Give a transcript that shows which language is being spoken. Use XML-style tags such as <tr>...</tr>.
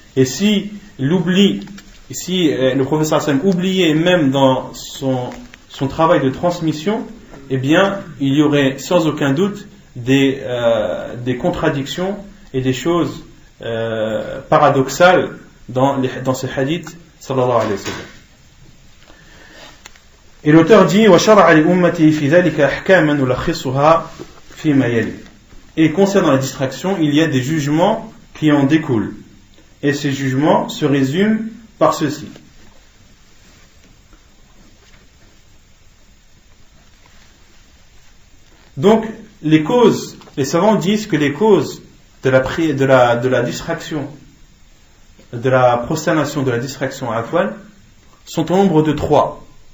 <fr>Et si l'oubli, si le prophète sallallahu alayhi wa sallam oubliait même dans son travail de transmission, eh bien, il y aurait sans aucun doute des contradictions et des choses paradoxales dans ces hadiths sallallahu alayhi wa sallam. Et l'auteur dit</fr> <ar>وَشَرَعَ لِأُمَّتِهِ فِي ذَلِكَ أَحْكَامًا نُلَخِّصُهَا فِيمَا يَلِي.</ar> <fr>Et concernant la distraction, il y a des jugements qui en découlent. Et ces jugements se résument par ceci. Donc, les savants disent que les causes de la distraction, de la prosternation, de la distraction à Afwan, sont au nombre de 3.</fr>